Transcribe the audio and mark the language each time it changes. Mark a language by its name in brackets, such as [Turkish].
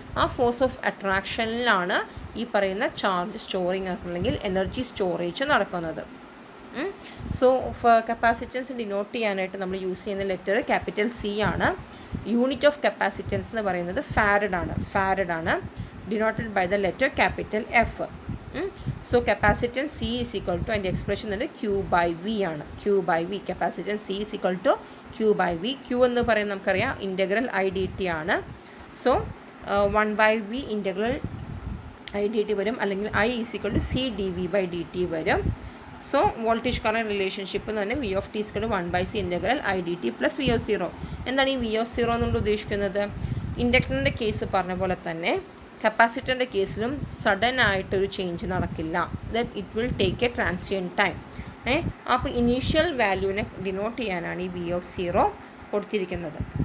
[Malayalam] ആ force of അട്രാക്ഷനിലാണ് ഈ പറയുന്ന ചാർജ് സ്റ്റോറിങ് അല്ലെങ്കിൽ എനർജി സ്റ്റോറേജ് നടക്കുന്നത്. സോ കപ്പാസിറ്റൻസ് ഡിനോട്ട് ചെയ്യാനായിട്ട് നമ്മൾ യൂസ് ചെയ്യുന്ന ലെറ്റർ ക്യാപിറ്റൽ C ആണ്. യൂണിറ്റ് ഓഫ് കപ്പാസിറ്റൻസ് എന്ന് പറയുന്നത് ഫാരഡ് ആണ്, [English] denoted by the letter capital F. So capacitance C is equal to, [Malayalam] അതിൻ്റെ എക്സ്പ്രഷൻ തന്നെ Q/V ആണ്. [English] Q/V, capacitance C is equal to Q/V. [Malayalam] Q എന്ന് പറയുന്നത് നമുക്കറിയാം ഇൻ്റഗ്രൽ IDT ആണ്. സോ 1/V ഇൻ്റഗ്രൽ IDT വരും, അല്ലെങ്കിൽ [English] I is equal to CdV/dt [Malayalam] വരും. സോ വോൾട്ടേജ് കറണ്ട് റിലേഷൻഷിപ്പ് എന്ന് പറഞ്ഞാൽ [English] V of t is equal to 1/C [Malayalam] integral IDT plus V of 0. എന്താണ് ഈ V of 0 എന്നുകൊണ്ട് ഉദ്ദേശിക്കുന്നത്? ഇൻഡക്ടറിൻ്റെ കേസ് പറഞ്ഞ പോലെ തന്നെ കപ്പാസിറ്ററിൻ്റെ കേസിലും സഡൻ ആയിട്ടൊരു ചേഞ്ച് നടക്കില്ല. [English] Then it will take a transient time. [Malayalam] അപ്പോൾ ഇനീഷ്യൽ വാല്യൂവിനെ ഡിനോട്ട് ചെയ്യാനാണ് ഈ V of 0 കൊടുത്തിരിക്കുന്നത്.